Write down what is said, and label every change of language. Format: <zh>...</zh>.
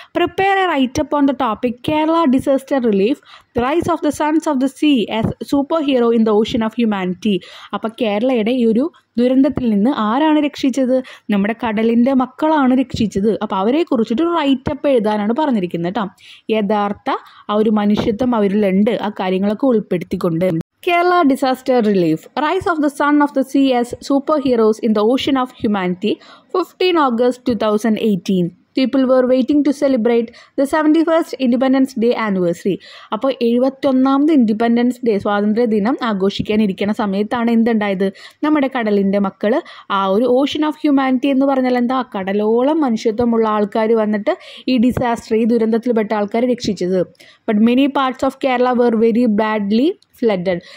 <en>Prepare a write-up on the topic Kerala disaster relief, the rise of the sons of the sea as super hero in the ocean of humanity.</en> <ml>അപ്പോൾ കേരളയുടെ ഈ ഒരു ദുരന്തത്തിൽ നിന്ന് ആരാണ് രക്ഷിച്ചത്? നമ്മുടെ കടലിൻ്റെ മക്കളാണ് രക്ഷിച്ചത്. അപ്പോൾ അവരെ കുറിച്ചിട്ട് റൈറ്റപ്പ് എഴുതാനാണ് പറഞ്ഞിരിക്കുന്നത് കേട്ടോ. യഥാർത്ഥ ആ ഒരു മനുഷ്യത്വം അവരിലുണ്ട്, ആ കാര്യങ്ങളൊക്കെ ഉൾപ്പെടുത്തിക്കൊണ്ട്.</ml> <en>Kerala Disaster Relief, Rise of the Son of the Sea as Superheroes in the Ocean of Humanity, 15 August 2018. People were waiting to celebrate the 71st Independence Day anniversary.</en> <ml>അപ്പോൾ 71ാമത് ഇൻഡിപെൻഡൻസ് ഡേ, സ്വാതന്ത്ര്യ ദിനം ആഘോഷിക്കാനിരിക്കുന്ന സമയത്താണ് എന്തുണ്ടായത്? നമ്മുടെ കടലിൻ്റെ മക്കൾ, ആ ഒരു</ml> <en>ocean of humanity</en> <ml>എന്ന് പറഞ്ഞാൽ എന്താ, കടലോളം മനുഷ്യത്വമുള്ള ആൾക്കാർ വന്നിട്ട് ഈ ഡിസാസ്റ്റർ, ഈ ദുരന്തത്തിൽപ്പെട്ട ആൾക്കാരെ രക്ഷിച്ചത്.</ml> <en>But many parts of Kerala were very badly flooded.</en>